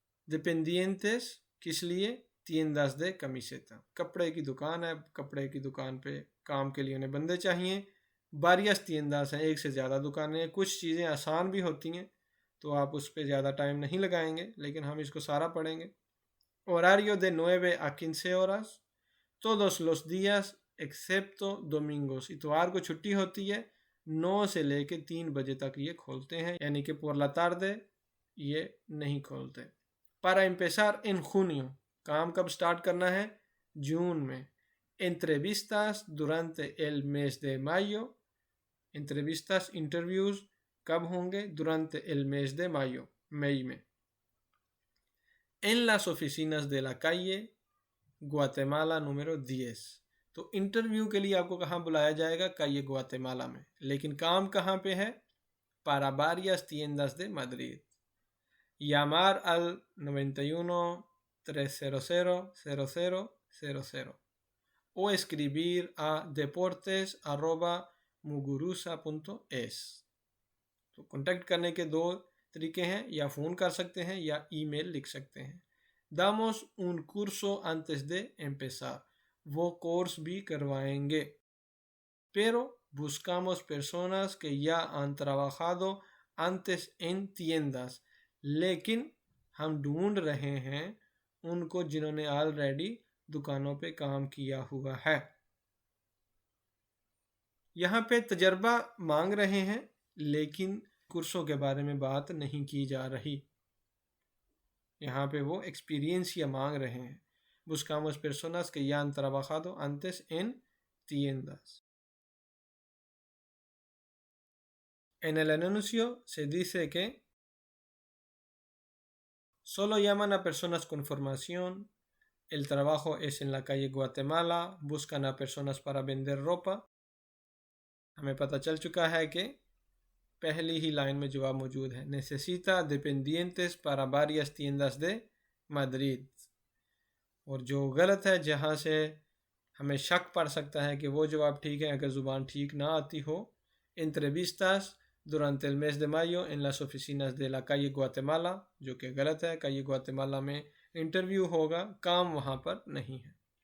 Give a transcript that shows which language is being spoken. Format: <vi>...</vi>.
<hi>dependientes किस लिए,</hi> <es>tiendas de camiseta,</es> <hi>कपड़े की दुकान है, कपड़े की दुकान पे काम के लिए उन्हें बंदे चाहिए।</hi> <es>varias tiendas</es> <hi>हैं, एक से ज़्यादा दुकानें। कुछ चीज़ें आसान भी होती हैं तो आप उस पर ज़्यादा टाइम नहीं लगाएंगे, लेकिन हम इसको सारा पढ़ेंगे।</hi> <es>horario de 9 a 15 horas, todos los días excepto domingos,</es> <hi>इतवार को छुट्टी होती है। 9 से लेके 3 बजे तक ये खोलते हैं, यानी कि</hi> <es>por la tarde</es> <hi>ये नहीं खोलते।</hi> <es>para empezar en junio,</es> <hi>काम कब स्टार्ट करना है, जून में।</hi> <es>entrevistas durante el mes de mayo, entrevistas</es> <hi>interviews कब होंगे,</hi> <es>durante el mes de mayo, मई में। en las oficinas de la calle Guatemala número 10,</es> <hi>तो इंटरव्यू के लिए आपको कहाँ बुलाया जाएगा,</hi> <es>calle Guatemala में,</es> <hi>लेकिन काम कहाँ पे है,</hi> <es>para varias tiendas de Madrid। llamar al 91 300 0000 o escribir a deportes@muguruza.es,</es> <hi>तो कांटेक्ट करने के दो तरीके हैं, या फ़ोन कर सकते हैं या ईमेल लिख सकते हैं।</hi> <es>damos un curso antes de empezar,</es> <hi>वो कोर्स भी करवाएंगे।</hi> <es>pero buscamos personas que ya han trabajado antes en tiendas,</es> <hi>लेकिन हम ढूंढ रहे हैं उनको जिन्होंने ऑलरेडी दुकानों पे काम किया हुआ है। यहाँ पे तजर्बा मांग रहे हैं, लेकिन कुर्सों के बारे में बात नहीं की जा रही। यहाँ पे वो एक्सपीरियंस मांग रहे हैं।</hi> <es>buscamos personas que ya han trabajado antes en tiendas। En el anuncio se dice que solo llaman a personas con formación, el trabajo es en la calle Guatemala, buscan a personas para vender ropa।</es> <hi>हमें पता चल चुका है कि पहली ही line में जवाब मौजूद है।</hi> <es>necesita dependientes para varias tiendas de Madrid।</es> <hi>और जो गलत है, जहाँ से हमें शक पड़ सकता है कि वो जवाब ठीक है अगर ज़ुबान ठीक ना आती हो,</hi> <es>entrevistas durante el mes de mayo en las oficinas de la calle Guatemala,</es> <hi>जो कि गलत है, calle Guatemala में इंटरव्यू होगा, काम वहाँ पर नहीं है।</hi>